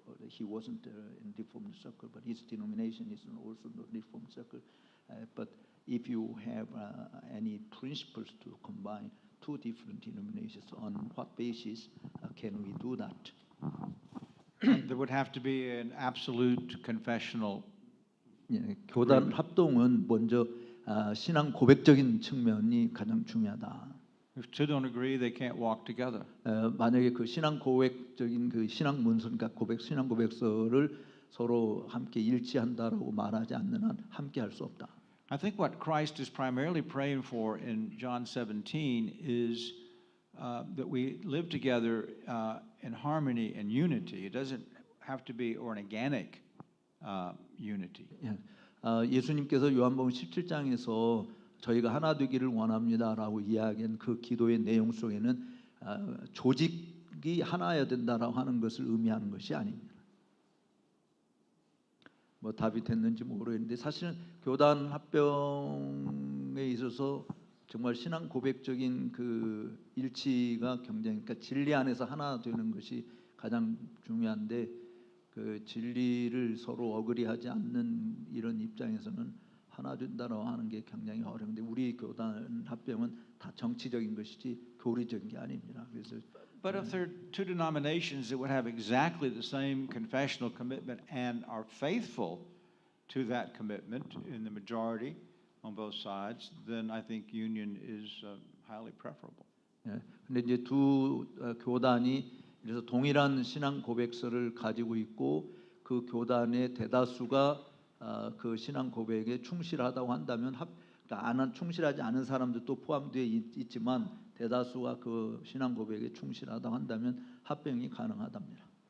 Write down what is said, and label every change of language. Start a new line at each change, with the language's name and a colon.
English: He wasn't in Reformed circle, but his denomination is also not Reformed circle. But if you have any principles to combine two different denominations, on what basis can we do that? There would have to be an absolute confessional.
Korean: 예, 교단 합동은 먼저 신앙 고백적인 측면이 가장 중요하다.
English: If two don't agree, they can't walk together.
Korean: 만약에 그 신앙 고백적인 그 신앙 문서, 그러니까 신앙 고백서를 서로 함께 일치한다라고 말하지 않는 한 함께 할 수 없다.
English: I think what Christ is primarily praying for in John 17 is that we live together in harmony and unity. It doesn't have to be an organic unity.
Korean: 예, 예수님께서 요한복음 17장에서 저희가 하나 되기를 원합니다라고 이야기한 그 기도의 내용 속에는 조직이 하나여야 된다라고 하는 것을 의미하는 것이 아닙니다. 뭐 답이 됐는지 모르겠는데 사실은 교단 합병에 있어서 정말 신앙 고백적인 그 일치가 굉장히 그러니까 진리 안에서 하나 되는 것이 가장 중요한데 그 진리를 서로 어그리하지 않는 이런 입장에서는 하나 된다고 하는 게 굉장히 어려운데 우리 교단 합병은 다 정치적인 것이지 교리적인 게 아닙니다. 그래서
English: But if there are two denominations that would have exactly the same confessional commitment and are faithful to that commitment in the majority on both sides, then I think union is highly preferable.
Korean: 예, 근데 이제 두 교단이 그래서 동일한 신앙 고백서를 가지고 있고 그 교단의 대다수가 그 신앙 고백에 충실하다고 한다면 그러니까 충실하지 않은 사람들도 포함되어 있지만 대다수가 그 신앙 고백에 충실하다고 한다면 합병이 가능하답니다.